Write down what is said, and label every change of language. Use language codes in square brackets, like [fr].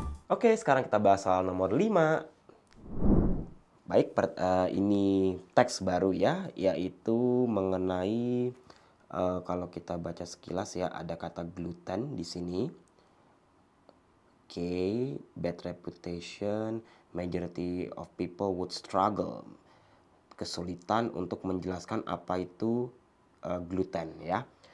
[id] Oke, sekarang kita bahas soal nomor 5. Baik, ini teks baru ya, yaitu mengenai kalau kita baca sekilas ya, ada kata gluten di sini. [en] Oke, bad reputation, majority of people would struggle. [id] Kesulitan untuk menjelaskan apa itu gluten ya.